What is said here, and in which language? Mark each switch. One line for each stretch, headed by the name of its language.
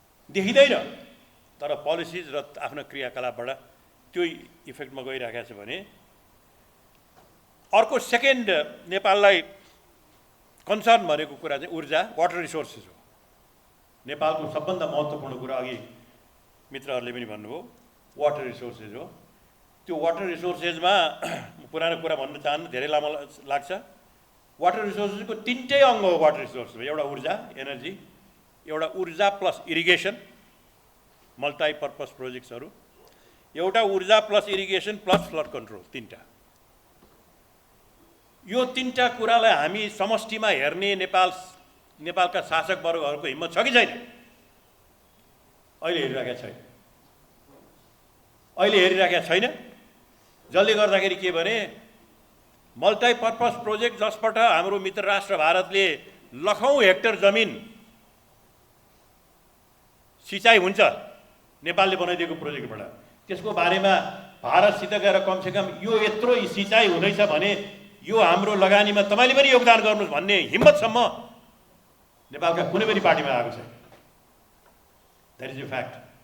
Nepali: देखिँदैन, तर पोलिसिज र आफ्नो क्रियाकलापबाट त्यो इफेक्टमा गइरहेको छ भने अर्को सेकेन्ड नेपाललाई कन्सर्न भनेको कुरा चाहिँ ऊर्जा, वाटर रिसोर्सेस हो। नेपालको सबभन्दा महत्त्वपूर्ण कुरा अघि मित्रहरूले पनि भन्नुभयो, वाटर रिसोर्सेस हो। त्यो वाटर रिसोर्सेसमा पुरानो कुरा भन्न चाहन्न, धेरै लामो लाग्छ। वाटर रिसोर्सेसको 3टै अङ्ग हो वाटर रिसोर्स। एउटा ऊर्जा, एनर्जी, एउटा ऊर्जा प्लस इरिगेसन, मल्टिपर्पज प्रोजेक्ट्सहरू, एउटा ऊर्जा plus irrigation plus flood control, 3टा। यो 3टा कुरालाई हामी समष्टिमा हेर्ने नेपालका शासक वर्गहरूको हिम्मत छ कि छैन? अहिले हेरिराखेका छैन। जसले गर्दाखेरि के भने मल्टिपर्पज प्रोजेक्ट जसबाट हाम्रो मित्र राष्ट्र भारतले लाखौँ हेक्टर जमिन सिँचाइ हुन्छ नेपालले बनाइदिएको प्रोजेक्टबाट, त्यसको बारेमा भारतसित गएर कमसेकम यो यत्रो सिँचाइ हुँदैछ भने यो हाम्रो लगानीमा तपाईँले पनि योगदान गर्नुहोस् भन्ने हिम्मतसम्म नेपालका कुनै पनि पार्टीमा आएको छैन।
English: That is a fact.